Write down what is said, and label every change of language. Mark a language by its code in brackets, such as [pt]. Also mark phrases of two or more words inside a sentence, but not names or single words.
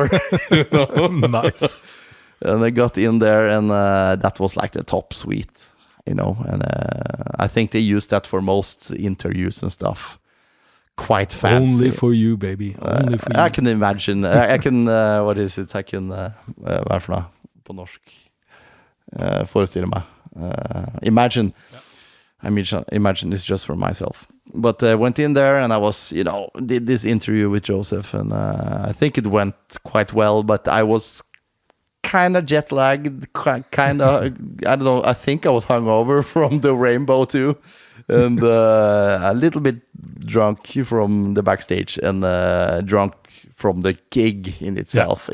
[en] The one more. Nice. And I got in there, and that was like the top suite, you know. And I think they use that for most interviews and stuff. Quite fancy. Only for you, baby. Only for you. I can imagine. I can, what is it? I can, [no] hva er for noe på norsk? Forestille meg. [en] Imagine. Imagine it's just for myself. But I went in there and I was, you know, did this interview with Joseph, and I think it went quite well, but I was kind of jet lagged, kind of, I don't know, I think I was hungover from the Rainbow too, and a little bit drunk from the backstage, and drunk from the gig in itself.